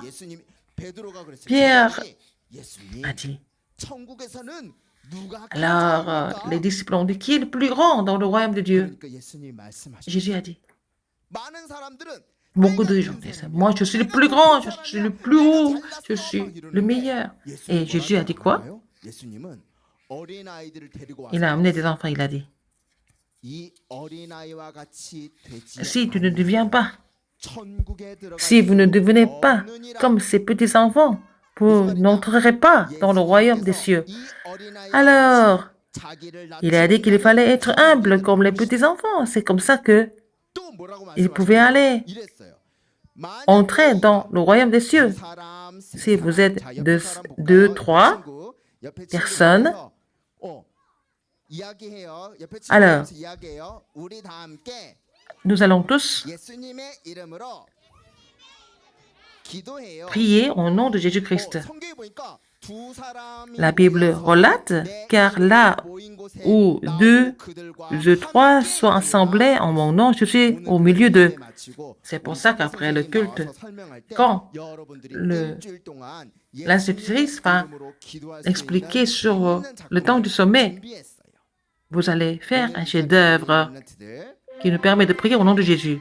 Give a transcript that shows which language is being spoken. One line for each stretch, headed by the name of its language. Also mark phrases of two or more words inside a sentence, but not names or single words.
French: Pierre a dit, alors les disciples ont dit, qui est le plus grand dans le royaume de Dieu? Jésus a dit, beaucoup de gens disent, moi je suis le plus grand, je suis le plus haut, je suis le meilleur. Et Jésus a dit quoi? Il a amené des enfants, il a dit,
Korean: 이 어린아이와 같이 되지
French: Si tu ne deviens pas,
Korean: 천국에 들어갈
French: si vous ne
Korean: 수
French: devenez pas
Korean: 없느니라.
French: comme ces petits-enfants, vous n'entrerez pas dans le royaume des cieux.
Korean: 이 어린아이와
French: Alors,
Korean: 같이 자기를
French: il a dit qu'il fallait être humble comme les petits-enfants. C'est comme ça que
Korean: 또 뭐라고
French: il pouvait
Korean: 말씀하셨나요?
French: aller
Korean: 이랬어요.
French: entrer dans le royaume des cieux.
Korean: 사람, 세
French: Si vous
Korean: 사람.
French: êtes
Korean: 자, 옆에
French: deux,
Korean: 사람 볼까요?
French: deux,
Korean: 옆에
French: trois
Korean: 친구, 옆에 친구
French: personnes.
Korean: 보면서, 이야기해요. 옆에 친구
French: Alors,
Korean: 보면서 이야기해요. 우리 다 함께
French: nous allons tous
Korean: 예수님의 이름으로 기도해요.
French: prier au nom de Jésus-Christ.
Korean: 성경에 보니까 두 사람이
French: La Bible
Korean: 모여서
French: relate,
Korean: 내
French: car
Korean: 이름으로
French: là
Korean: 모인 곳에
French: où
Korean: 나도
French: deux,
Korean: 그들과
French: trois
Korean: 함께
French: sont
Korean: 있으리라.
French: assemblés en mon nom, je suis au milieu d'eux. C'est pour ça qu'après le culte, quand l'institutrice va expliquer sur le temps du sommet, vous allez faire un chef-d'œuvre qui nous permet de prier au nom de Jésus.